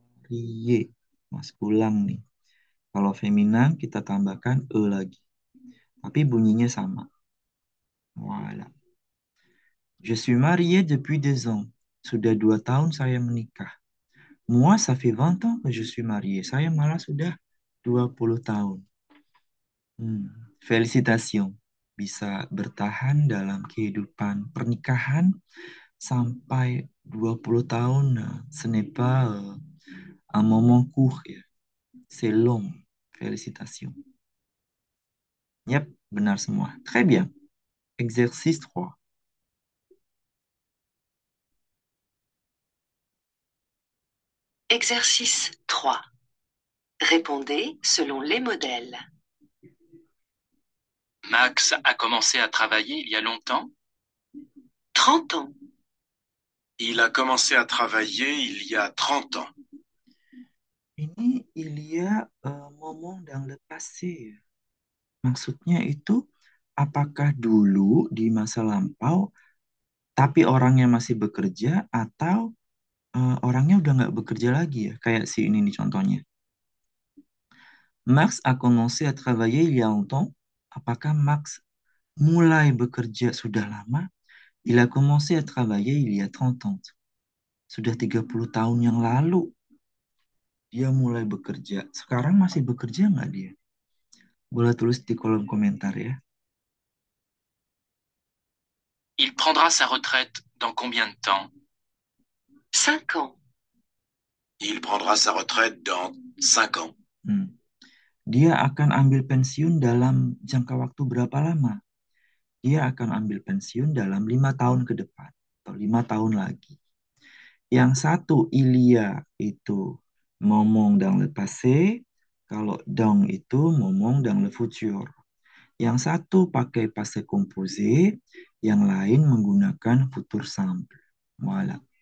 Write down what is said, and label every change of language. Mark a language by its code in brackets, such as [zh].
[id] Marié. Mas ulang nih. Kalau feminan kita tambahkan e lagi. Tapi bunyinya sama. [fr] Voilà. Je suis marié depuis 2 ans. [id] Sudah 2 tahun saya menikah. [fr] Moi, ça fait 20 ans que je suis marié. [id] Saya malah sudah 20 tahun. [fr] Félicitations. [id] bisa bertahan dalam kehidupan pernikahan sampai 20 tahun. [fr] Nah, ce n'est pas un moment court, ya. C'est long. Félicitations. Yep, benar semua. Très bien. Exercice 3. Exercice 3. Répondez selon les modèles. Max a commencé à travailler il y a longtemps. 30 ans. Il a commencé à travailler il y a 30 ans. [id] Ini [fr] il y a moment dans le passé. [id] Maksudnya itu apakah dulu di masa lampau tapi orangnya masih bekerja atau orangnya udah nggak bekerja lagi ya? Kayak si ini nih contohnya. [fr] Max a commencé à travailler il y a longtemps. [id] Apakah Max mulai bekerja sudah lama? [fr] Il a commencé à travailler il y a 30 ans. [id] Sudah 30 tahun yang lalu dia mulai bekerja. Sekarang masih bekerja nggak dia? Boleh tulis di kolom komentar ya. [fr] Il prendra sa retraite dans combien de temps? 5 ans. Il prendra sa retraite dans 5 ans. [id] Dia akan ambil pensiun dalam jangka waktu berapa lama? Dia akan ambil pensiun dalam 5 tahun ke depan atau 5 tahun lagi. Yang satu Ilya itu ngomong [fr] dans le passé, [id] kalau dans itu ngomong [fr] dans le futur. [id] Yang satu pakai passé composé, yang lain menggunakan futur simple. [fr] Voilà.